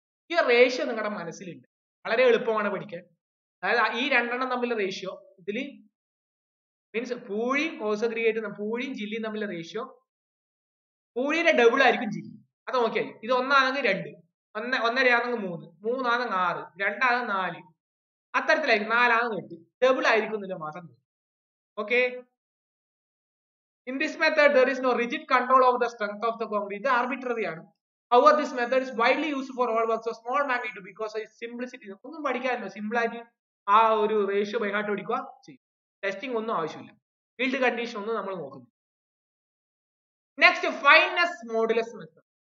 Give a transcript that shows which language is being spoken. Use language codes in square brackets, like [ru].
[ml] ഈ റേഷ്യോ നിങ്ങളുടെ മനസ്സിലുണ്ട്. വളരെ എളുപ്പമാണ് പഠിക്കാൻ. അതായത് ഈ രണ്ടെണ്ണം തമ്മിലുള്ള റേഷ്യോ ഇതിൽ മീൻസ് പൂഴിയും കോഴ്സ് അഗ്രിഗേറ്റും പൂഴിയും ജില്ലിയും തമ്മിലുള്ള റേഷ്യോ പൂഴിയുടെ ഡബിൾ ആയിരിക്കും ജില്ലി. അത് നോക്കിയാൽ ഇത് 1 ആണെങ്കിൽ 2, 1.5 ആണെങ്കിൽ 3, 3 ആണെങ്കിൽ 6, 2 ആണെങ്കിൽ 4, അത്തരത്തിലായിരിക്കും. 4 ആണെങ്കിൽ 8. ഡബിൾ ആയിരിക്കുന്നില്ല മാത്രം. Okay. [en] In this method there is no rigid control over the strength of the concrete. [ml] ഇത് ആർബിട്രറി ആണ്. [en] However, this method is widely used for all works of small magnitude because of its simplicity. [ml] ഒന്നും പഠിക്കാനില്ല, simple ആയിട്ട് ആ ഒരു ratio by heart പഠിക്കുക ചെയ്യും. Testing ഒന്നും ആവശ്യമില്ല, ഫീൽഡ് കണ്ടീഷൻ ഒന്നും നമ്മൾ നോക്കുന്നു. Next ഫൈനസ് modulus method.